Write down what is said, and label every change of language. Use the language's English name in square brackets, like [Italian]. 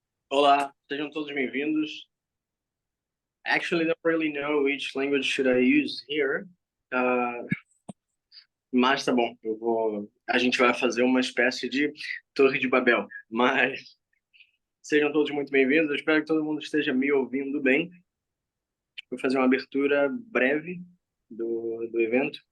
[Portuguese] Olá, sejam todos bem-vindos. [English] Actually, I don't really know which language should I use here. [Portuguese] Uh, mas tá bom, a gente vai fazer uma espécie de Torre de Babel. Mas sejam todos muito bem-vindos. Eu espero que todo mundo esteja me ouvindo bem. Vou fazer uma abertura breve do evento.